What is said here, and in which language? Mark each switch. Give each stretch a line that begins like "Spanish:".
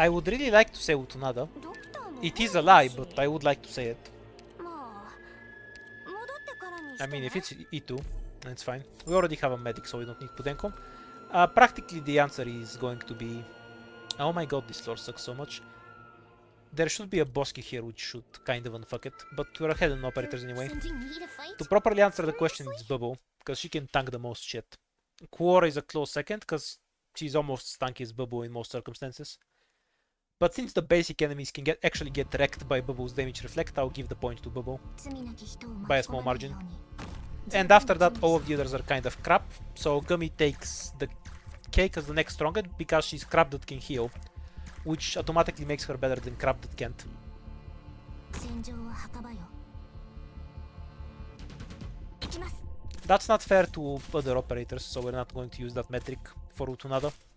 English: I would really like to say Utunada.
Japanese: ドクターも
English: It is a lie, but I would like to say it.
Japanese: まあ戻ってからにして
English: I mean, if it's E2, then it's fine. We already have a medic, so we don't need Pudenko. Practically, the answer is going to be... Oh my god, this lore sucks so much. There should be a Bosky here, which should kind of unfuck it, but we're ahead in operators anyway. To properly answer the question, it's Bubble, because she can tank the most shit. Quora is a close second, because she's almost as tanky as Bubble in most circumstances. But since the basic enemies can actually get wrecked by Bubble's damage reflect, I'll give the point to Bubble. By a small margin. And after that, all of the others are kind of crap, so Gummy takes the cake as the next strongest because she's crap that can heal, which automatically makes her better than crap that can't.
Japanese: 戦場は墓場よ行きます
English: That's not fair to other operators, so we're not going to use that metric for Utunada.